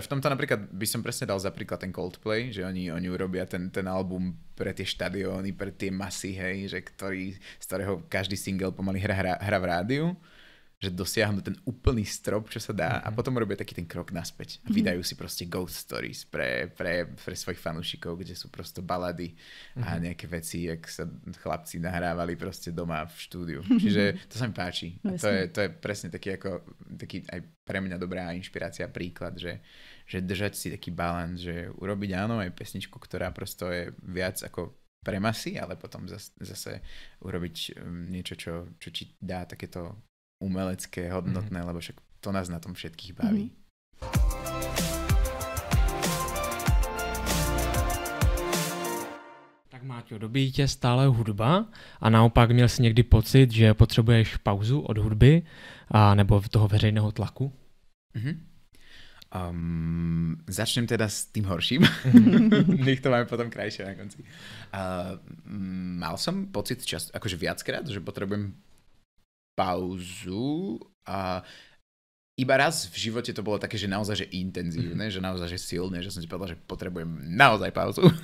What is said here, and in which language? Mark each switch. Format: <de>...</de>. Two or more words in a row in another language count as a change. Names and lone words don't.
<sk>V tomto napríklad by som presne dal za príklad ten Coldplay, že oni urobia ten album pre tie štadióny, pre tie masy, hej, že z ktorého každý single pomaly hra v rádiu, že dosiahnu ten úplný strop, čo sa dá a potom robia taký ten krok naspäť a vydajú si proste ghost stories pre svojich fanúšikov, kde sú prosto balady a nejaké veci, jak sa chlapci nahrávali proste doma v štúdiu. Čiže to sa mi páči. A to je presne taký aj pre mňa dobrá inšpirácia, príklad, že držať si taký balans, že urobiť áno aj pesničku, ktorá prosto je viac ako pre masy, ale potom zase urobiť niečo, čo ti dá takéto umelecké, hodnotné, lebo však to nás na tom všetkých baví.</sk> <cs>Tak Máťo, dobíjí tě stále hudba a naopak měl jsi někdy pocit, že potřebuješ pauzu od hudby a nebo toho veřejného tlaku?</cs> <sk>Začnem teda s tým horším. Nech to máme potom krajšie na konci. Mal som pocit akože viackrát, že potrebujem pauzu a iba raz v živote to bolo také, že naozaj že intenzívne, že naozaj že silné, že som si povedal, že potrebujem naozaj pauzu.</sk>